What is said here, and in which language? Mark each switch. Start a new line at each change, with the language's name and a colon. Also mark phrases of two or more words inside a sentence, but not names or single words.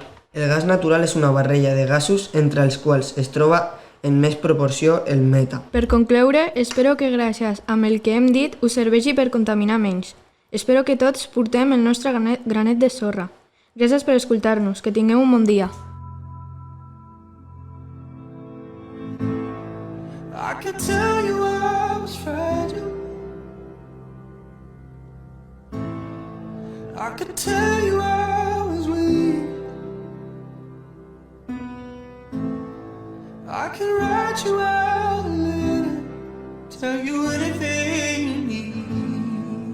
Catalan: El gas natural és una barreja de gasos entre els quals es troba en més proporció el meta. Per concloure, espero que gràcies amb el que hem dit us serveixi per contaminar menys. Espero que tots portem el nostre granet de sorra. Gràcies per escoltar-nos, que tingueu un bon dia.
English: I could tell you I was fragile. I could tell you I was weak. I can write you out a letter, tell you anything you need.